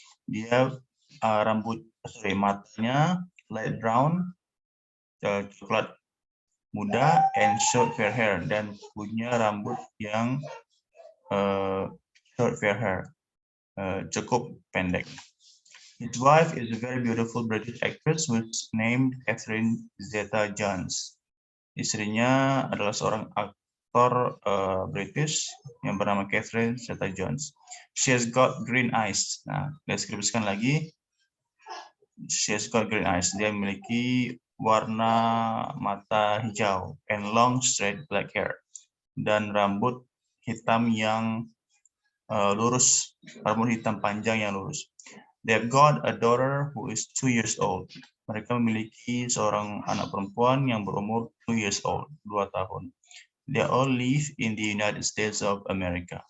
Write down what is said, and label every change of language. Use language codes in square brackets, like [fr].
[id] Dia matanya light brown, coklat muda, [en] and short fair hair, [id] dan punya rambut yang short fair hair, cukup pendek. [en] His wife is a very beautiful British actress who is named Catherine Zeta-Jones. [id] Istrinya adalah seorang aktor British yang bernama Catherine Zeta-Jones. [en] She has got green eyes. [id] Nah, deskripsikan lagi. [en] She has got green eyes. [id] Dia memiliki warna mata hijau [en] and long straight black hair, [id] dan rambut hitam yang lurus, rambut hitam panjang yang lurus. [en] They have got a daughter who is 2 years old. [id] Mereka memiliki seorang anak perempuan yang berumur [en] 2 years old, [id] 2 tahun. [en] They all live in the United States of America.